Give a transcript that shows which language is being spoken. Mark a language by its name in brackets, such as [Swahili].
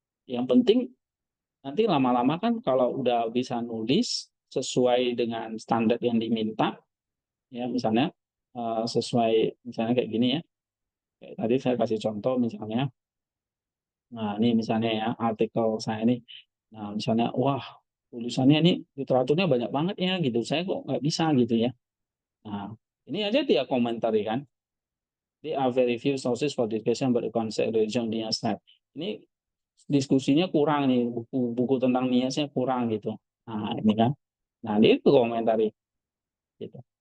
[Indonesian] Yang penting nanti lama-lama kan kalau udah bisa nulis sesuai dengan standar yang diminta, ya misalnya sesuai misalnya kayak gini ya. Kayak tadi saya kasih contoh misalnya, nah ini misalnya ya artikel saya ini, nah misalnya wah tulisannya ini literaturnya banyak banget ya gitu, saya kok nggak bisa gitu ya. Nah ini aja dia komentari kan. [English] There are very few sources for discussion about the concept religion Nias. [Indonesian] Ini diskusinya kurang nih, buku-buku tentang Niasnya kurang gitu. Nah ini kan, nah dia itu komentari gitu.